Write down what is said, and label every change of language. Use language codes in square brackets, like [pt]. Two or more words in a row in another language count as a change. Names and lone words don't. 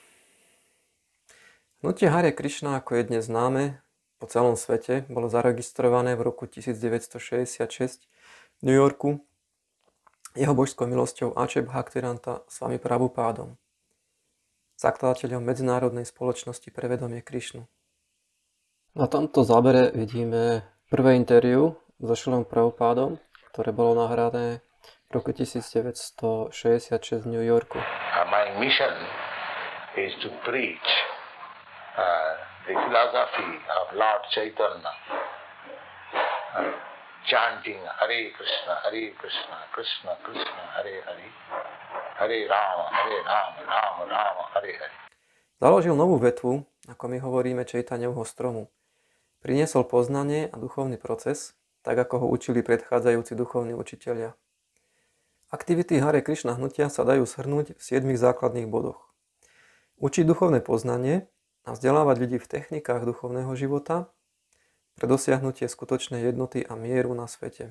[sk] Hnutie Hare Krishna, ako je dnes známe po celom svete, bolo zaregistrované v roku 1966 v New Yorku jeho božskou milosťou Ače Bhaktivedanta Swami Prabhupádom, zakladateľom medzinárodnej spoločnosti pre vedomie Krišnu. Na tomto zábere vidíme prvé interview so Šilom Prabhupádom, ktoré bolo nahrané v roku 1966 v New Yorku. [en] My mission is to preach the philosophy of Lord Chaitanya, chanting Hare Krishna, Krishna Krishna, Hare Hare, Hare Rama, Rama Rama, Hare Hare. [sk] Založil novú vetvu, ako my hovoríme, Čaitanjovho stromu. Priniesol poznanie a duchovný proces, tak ako ho učili predchádzajúci duchovní učitelia. Aktivity Hare Krishna hnutia sa dajú shrnúť v 7 základných bodoch. Učiť duchovné poznanie a vzdelávať ľudí v technikách duchovného života pre dosiahnutie skutočnej jednoty a mieru na svete.